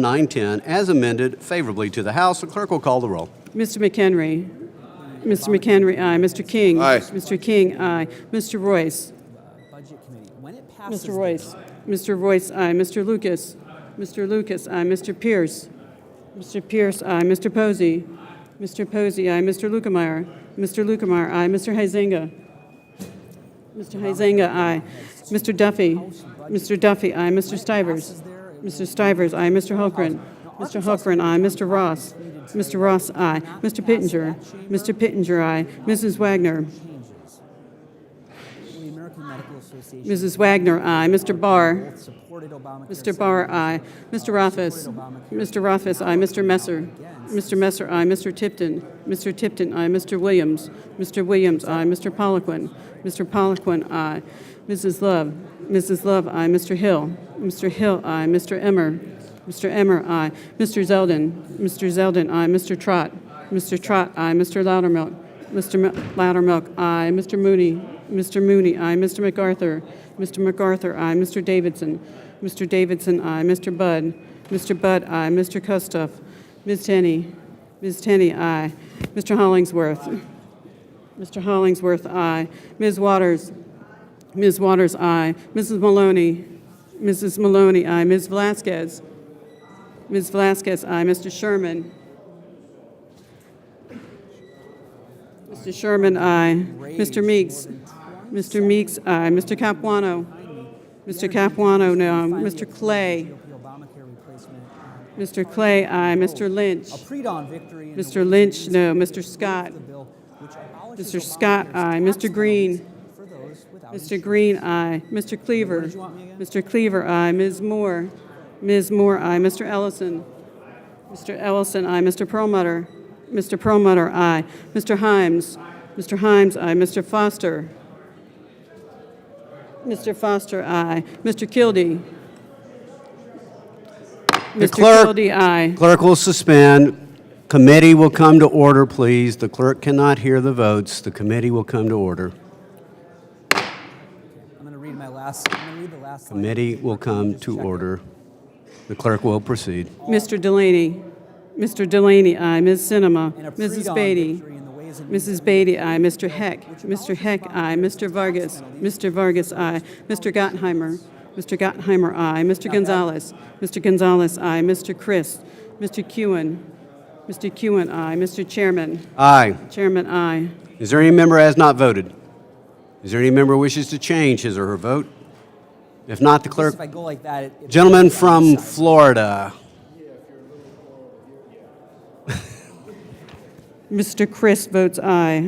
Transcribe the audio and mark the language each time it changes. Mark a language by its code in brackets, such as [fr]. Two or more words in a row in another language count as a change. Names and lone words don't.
[en] 910 as amended favorably to the House. The clerk will call the roll. Mr. McHenry. Mr. McHenry, aye. Mr. King. Aye. Mr. King, aye. Mr. Royce. Mr. Royce. Mr. Royce, aye. Mr. Lucas. Mr. Lucas, aye. Mr. Pierce. Mr. Pierce, aye. Mr. Posey. Mr. Posey, aye. Mr. Lukemeyer. Mr. Lukemeyer, aye. Mr. Huizenga. Mr. Huizenga, aye. Mr. Duffy. Mr. Duffy, aye. Mr. Stivers. Mr. Stivers, aye. Mr. Hultgren. Mr. Hultgren, aye. Mr. Ross. Mr. Ross, aye. Mr. Pittenger. Mr. Pittenger, aye. Mrs. Wagner. Mrs. Wagner, aye. Mr. Barr. Mr. Barr, aye. Mr. Rothfuss. Mr. Rothfuss, aye. Mr. Messer. Mr. Messer, aye. Mr. Tipton. Mr. Tipton, aye. Mr. Williams. Mr. Williams, aye. Mr. Poliquin. Mr. Poliquin, aye. Mrs. Love. Mrs. Love, aye. Mr. Hill. Mr. Hill, aye. Mr. Emmer. Mr. Emmer, aye. Mr. Zeldin. Mr. Zeldin, aye. Mr. Trott. Mr. Trott, aye. Mr. Loudermilk. Mr. Loudermilk, aye. Mr. Mooney. Mr. Mooney, aye. Mr. MacArthur. Mr. MacArthur, aye. Mr. Davidson. Mr. Davidson, aye. Mr. Budd. Mr. Budd, aye. Mr. Kustoff. Ms. Tenney. Ms. Tenney, aye. Mr. Hollingsworth. Mr. Hollingsworth, aye. Ms. Waters. Ms. Waters, aye. Mrs. Maloney. Mrs. Maloney, aye. Ms. Velasquez. Ms. Velasquez, aye. Mr. Sherman. Mr. Sherman, aye. Mr. Meeks. Mr. Meeks, aye. Mr. Capuano. Mr. Capuano, no. Mr. Clay. Mr. Clay, aye. Mr. Lynch. Mr. Lynch, no. Mr. Scott. Mr. Scott, aye. Mr. Green. Mr. Green, aye. Mr. Cleaver. Mr. Cleaver, aye. Ms. Moore. Ms. Moore, aye. Mr. Ellison. Mr. Ellison, aye. Mr. Perlmutter. Mr. Perlmutter, aye. Mr. Himes. Mr. Himes, aye. Mr. Foster. Mr. Foster, aye. Mr. Kildee. The Mr. Kildee, aye. Clerk will suspend. Committee will come to order, please. The clerk cannot hear the votes. The committee will come to order. I'm going to read the last line. Committee will come to order. The clerk will proceed. Mr. Delaney. Mr. Delaney, aye. Ms. Sinema. Mrs. Beatty. Mrs. Beatty, aye. Mr. Heck. Mr. Heck, aye. Mr. Vargas. Mr. Vargas, aye. Mr. Gottheimer. Mr. Gottheimer, aye. Mr. Gonzalez. Mr. Gonzalez, aye. Mr. Christ. Mr. Kewen. Mr. Kewen, aye. Mr. Chairman. Aye. Chairman, aye. Is there any member who has not voted? Is there any member who wishes to change his or her vote? If not, the clerk. If I go like that, it Gentleman from Florida. Mr. Christ votes aye.